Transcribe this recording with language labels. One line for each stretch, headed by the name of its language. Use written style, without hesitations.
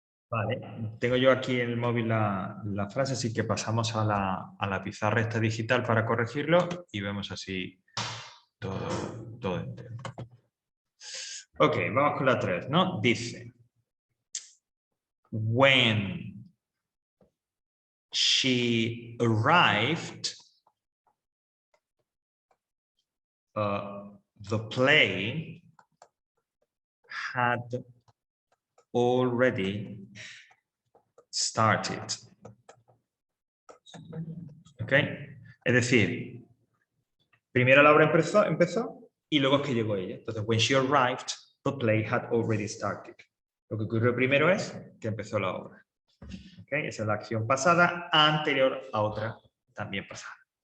Spanish: Vale, tengo yo aquí en el móvil la frase, así que pasamos a la pizarra esta digital para corregirlo y vemos así todo entero. Ok, vamos con la 3, ¿no? Dice,
English: when she arrived, the play had already started.
Spanish: ¿Ok? Es decir, primero la obra empezó y luego es que llegó ella. Entonces,
English: when she arrived, the play had already started.
Spanish: Lo que ocurrió primero es que empezó la obra. ¿Ok? Esa es la acción pasada anterior a otra también pasada.